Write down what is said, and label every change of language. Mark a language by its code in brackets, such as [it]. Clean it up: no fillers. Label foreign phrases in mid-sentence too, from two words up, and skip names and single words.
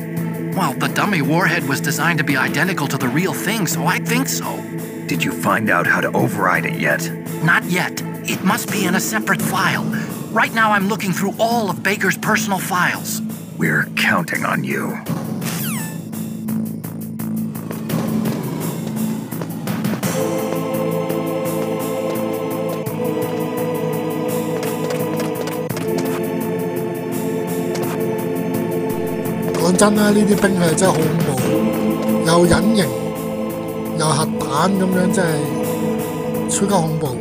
[en] Well, the dummy warhead was designed to be identical to the real thing, so I think so. Did you find out how to override it yet? Not yet. It must be in a separate file. Right now I'm looking through all of Baker's personal files. We're counting on you. [yue] 講真啦，呢啲兵器真係好恐怖，又隱形，又核彈咁樣，真係超級恐怖。